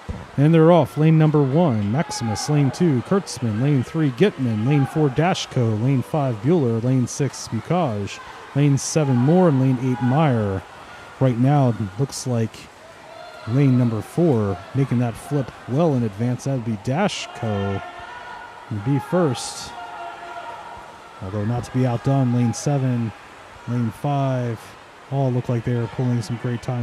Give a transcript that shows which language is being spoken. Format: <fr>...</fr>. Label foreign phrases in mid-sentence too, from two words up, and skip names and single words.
<en>And they're off. Lane number 1, Maximus. Lane 2, Kurtzman. Lane 3, Gitman. Lane 4, Dashko. Lane 5, Bueller. Lane 6, Bukaj. Lane 7, Moore. And lane 8, Meyer. Right now, it looks like lane number 4 making that flip well in advance. That would be Dashko. Would be first. Although not to be outdone, lane 7, lane 5, all look like they are pulling some great times.</en>